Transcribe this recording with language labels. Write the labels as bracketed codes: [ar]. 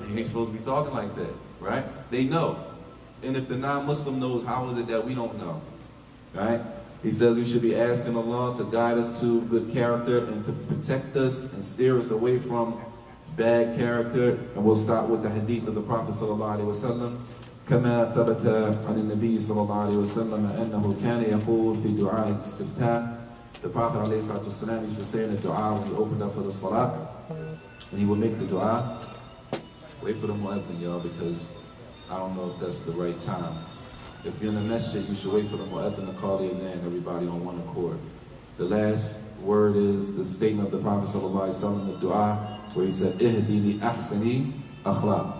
[en] You ain't supposed to be talking like that, right? They know. And if the non-Muslim knows, how is it that we don't know? Right? He says we should be asking Allah to guide us to good character and to protect us and steer us away from bad character. And we'll start with the hadith of the Prophet sallallahu alaihi wasallam. [ar] كما ثبت عن النبي صلى الله عليه وسلم أنه كان يقول في دعاء الاستفتاح. [en] The Prophet عليه الصلاة والسلام used to say in the dua when he opened up for the salah, and he would make the dua. Wait for the mu'adhin, y'all, because I don't know if that's the right time. If you're in the masjid, you should wait for the mu'adhin to call the adhan, everybody on one accord. The last word is the statement of the Prophet sallallahu alaihi wasallam, the dua, where he said, [ar] "Ihdi li ahsani akhlaq."